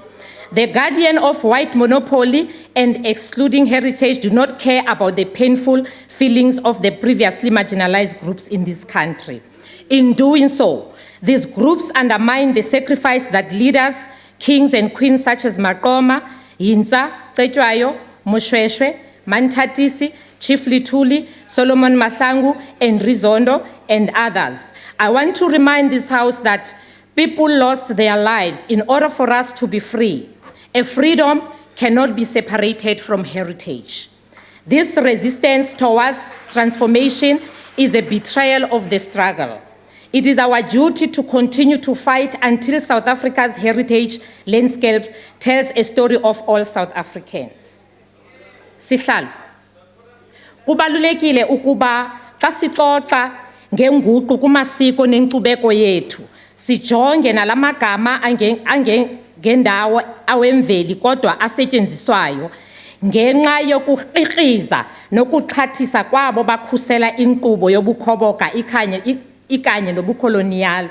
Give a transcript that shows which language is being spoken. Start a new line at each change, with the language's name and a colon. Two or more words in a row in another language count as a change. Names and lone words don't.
English: The guardian of white monopoly and excluding heritage do not care about the painful feelings of the previously marginalized groups in this country. In doing so, these groups undermine the sacrifice that leaders, kings and queens such as Maqoma, Yinza, Tsetjwayo, Moshweshwe, Mantatisi, Chief Lituli, Solomon Mahlangu, and Rizondo, and others. I want to remind this House that people lost their lives in order for us to be free. A freedom cannot be separated from heritage. This resistance towards transformation is a betrayal of the struggle. It is our duty to continue to fight until South Africa's heritage landscapes tells a story of all South Africans.
Xhosa: Sihlalo, kubalulekile ukuba xa sixoxa ngenguqu kumasiko nenkcubeko yethu, sijonge nalamagama angendawo awemveli kodwa asetyenziswayo ngenxa yokuqhiqiza nokuxhathisa kwabo bakhusela inkqubo yobukhoboka ikanye nobukolonial.